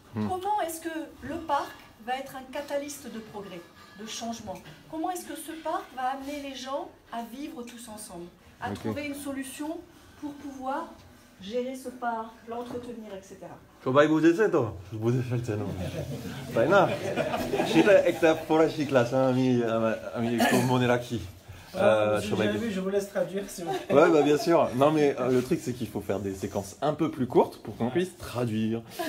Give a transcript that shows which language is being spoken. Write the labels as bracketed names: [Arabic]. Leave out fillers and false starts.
[French] Comment est-ce que le parc va être un catalyste de progrès, de changement? Comment est-ce que ce parc va amener les gens à vivre tous ensemble, à trouver une solution pour pouvoir gérer ce parc, l'entretenir, etc. [Bangla] সবাই বুঝেছে তো? বুঝে ফেলছে না তাই না? সেটা একটা ফরাসি ক্লাস, আমি একটু মনে রাখি। [French] Je vous laisse traduire si vous voulez. Ouais, bah bien sûr. Non, mais le truc, c'est qu'il faut faire des séquences un peu plus courtes pour qu'on puisse traduire.